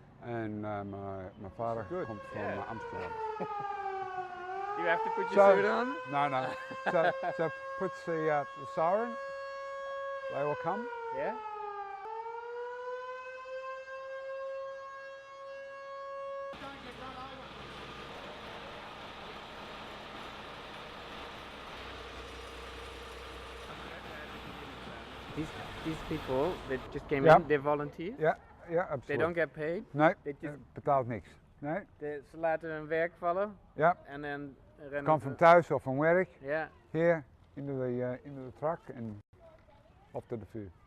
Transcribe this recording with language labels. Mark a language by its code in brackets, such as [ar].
[nl] En mijn vader komt van Amsterdam. [en] You have to put your suit on? No. So puts the siren. They will come. Yeah. These people that just came in, they're volunteers? [nl] Ja, absoluut. [en] They don't get paid? [nl] Nee, [en] they just, [nl] betaalt niks. Nee. Ze laten hun werk vallen? Ja. En dan rennen Kan van thuis of van werk. Ja. Hier in de truck en op de vuur.